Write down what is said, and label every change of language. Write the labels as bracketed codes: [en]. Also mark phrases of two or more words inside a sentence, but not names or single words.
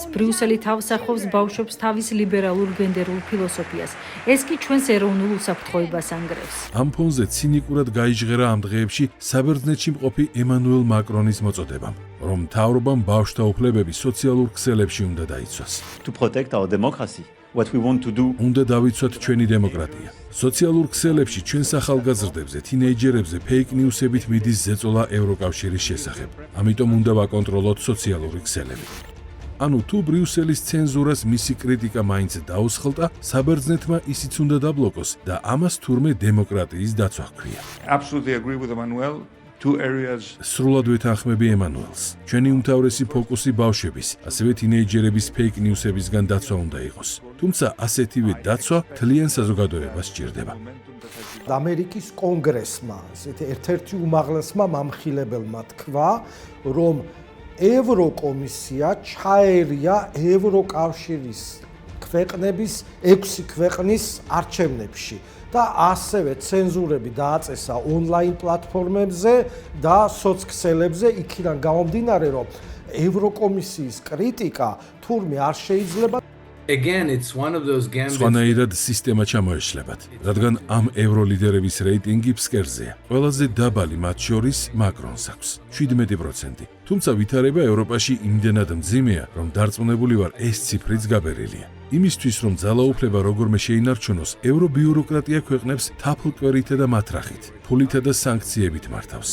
[ka] ბრიუსელი თავს ახობს ბავშვებს თავის ლიბერალურ გენდერულ ფილოსოფიას. ეს კი ჩვენს ეროვნულ უსაფრთხოებას ანგრევს. ამ ფონზე ცინიკურად გაიჟღერა ამ დღეებში საბერძნეთში მყოფი ემანუელ მაკრონის მოწოდებამ, რომ მთავრობამ ბავშვთა უფლებები სოციალურ ქსელებში უნდა დაიცვას. [en] To protect our democracy. What we want to do. [ka] უნდა დავიცვათ ჩვენი დემოკრატია. სოციალურ ქსელებში ჩვენს ახალგაზრდებზე, თინეიჯერებზე ფეიქ ნიუსებით მიდის ზეწოლა ევროკავშირის შესახებ. ამიტომ უნდა ვაკონტროლოთ სოციალური ქსელები. ანუ თუ ბრიუსელის ცენზურას მისი კრიტიკა მაინც დაუსხლტა, საბერძნეთმა ისიც უნდა დაბლოკოს და ამას თურმე დემოკრატიის დაცვა ჰქვია. [en] Absolutely agree with Emmanuel. Two areas. [ka] სრულად ვეთანხმები ემანუელს. ჩვენი უმთავრესი ფოკუსი ბავშვების, ასევე თინეიჯერების ფეიქ ნიუსებისგან დაცვა უნდა იყოს. თუმცა ასეთივე დაცვა მთლიან საზოგადოებას სჭირდება. ამერიკის კონგრესმა, ესეთი ერთ-ერთი უმაღლესმა მამხილებელმა თქვა, რომ ევროკომისია ჩაერია ევროკავშირის ქვეყნების 6 ქვეყნის არჩევნებში. და ასევე ცენზურები დააწესა ონლაინ პლატფორმებზე და სოცქსელებზე, იქიდან გამომდინარე, რომ ევროკომისიის კრიტიკა თურმე არ შეიძლება. [en] Again, it's one of those gambits. [ka] სხვანაირად სისტემა ჩამოეშლებათ, რადგან ამ ევროლიდერების რეიტინგი ფსკერზეა. ყველაზე დაბალი მათ შორის მაკრონს აქვს 17%. თუმცა ვითარება ევროპაში იმდენად მძიმეა, რომ დარწმუნებული ვარ, ეს ციფრიც გაბერილია. იმისთვის, რომ ძალაუფლება როგორმე შეინარჩუნოს, ევრობიუროკრატია ქვეყნებს თაფლკვერითა და მათრახით, ფულითა და სანქციებით მართავს.